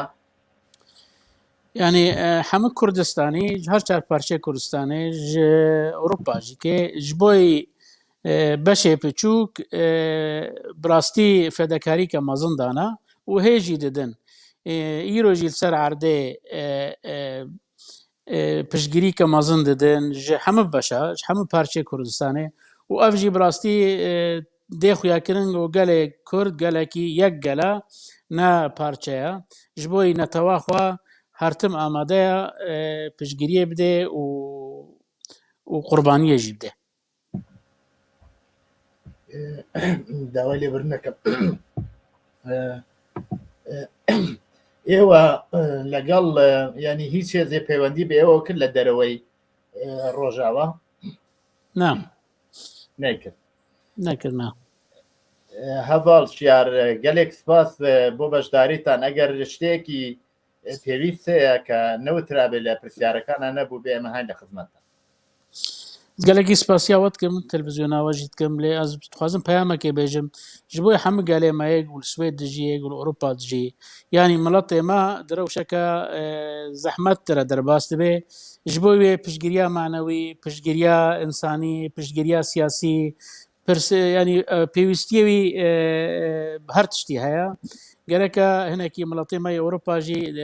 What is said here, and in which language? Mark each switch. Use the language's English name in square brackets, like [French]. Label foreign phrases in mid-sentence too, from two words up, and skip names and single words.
[Kurdish] یعنی هەموو کوردستانی هەر چار پارچەی کوردستانی ئەوروپاژی کێ ji بۆی بەشێ بچووک بڕاستی فێدەکاریکە مەزن دانا و هێژی ددن ئیرۆژی سەر عردێ پشتگیریکە مەزن ددن ji hemû beşa ji hemû parçeyê Kurdistanê û ev jî bi rastî dê xuyakirin û gelê Kurd gelekî yek gela ne parçeya ji bo netewa xwe her tim amadeya piştgiriyê bide û qurbaniyê jî bide. [Central Kurdish] داوای لێبر نەکەم ئێوە لەگەڵ ینی هیچ هێزێ پەیوەندی بە ئێوە کرد لە دەرەوەی ڕۆژاوە نەکرد هەڤاڵ شیار [Kurdish] gelek spas [Central Kurdish] بۆ بەشداریتان ئەگەر شتێکی پێویست هەیە کە نەوترابێت لە پرسیارەکانە نەبوو بێ ئێمە هەن لە خزمەتە [Kurdish] gelekî spasiyawet kim televîzyona jî dikim lê ez dixwazim peyamekê bêjim ji bo hemû gelê me yek û li Swêd dijî yek û li Ewropa dijî yanî miletê me di rewşeke zehmet dire derbas dibe ji bo wê piştgiriya manewî piştgiriya însanî piştgiriya siyasî yanî pêwîstiyê wî her tiştî heye gereke hinekî miletê me Ewropa jî